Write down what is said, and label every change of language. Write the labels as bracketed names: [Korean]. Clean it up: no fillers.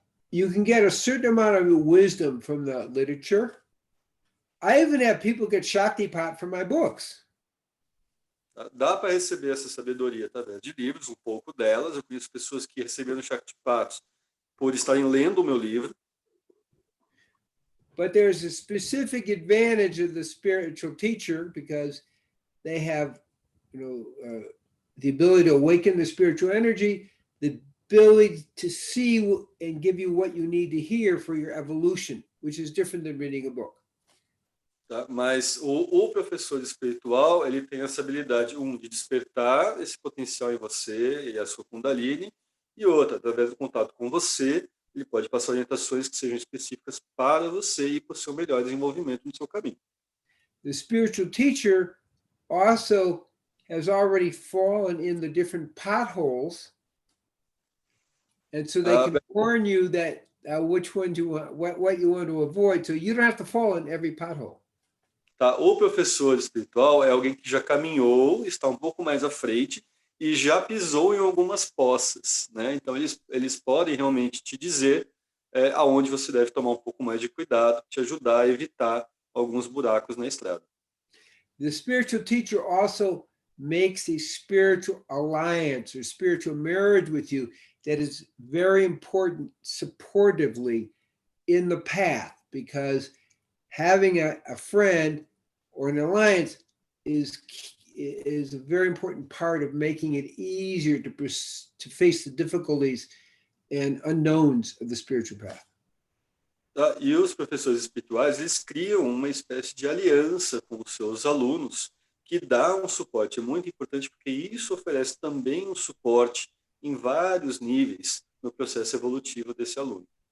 [English] You can get a certain amount of wisdom from the literature. I even have people get Shaktipat from my books. [Portuguese] Dá para receber essa sabedoria através de livros, um pouco delas. Eu conheço pessoas que receberam Shaktipat por estarem lendo o meu livro. [English] But there's a specific advantage of the spiritual teacher because they have, the ability to awaken the spiritual energy, the ability to see and give you what you need to hear for your evolution, which is different than reading a book. [Portuguese] Tá? Mas o professor espiritual, ele tem essa habilidade, de despertar esse potencial em você e a sua Kundalini, e outra, através do contato com você, ele pode passar orientações que sejam específicas para você e para o seu melhor desenvolvimento no seu caminho. [English] The spiritual teacher also has already fallen in the different potholes, and so they can warn you that which ones you want, what you want to avoid, so you don't have to fall in every pothole. [Portuguese] Tá? O professor espiritual é alguém que já caminhou, está um pouco mais à frente e já pisou em algumas poças, né? Então eles podem realmente te dizer aonde você deve tomar um pouco mais de cuidado, te ajudar a evitar alguns buracos na estrada. [English] The spiritual teacher also makes a spiritual alliance or spiritual marriage with you that is very important supportively in the path, because having a friend or an alliance is a very important part of making it easier to face the difficulties and unknowns of the spiritual path. [Portuguese] Tá? E os professores espirituais, eles criam uma espécie de aliança com os seus alunos que dá um suporte. É muito importante porque isso oferece também um suporte em vários níveis no processo evolutivo desse aluno.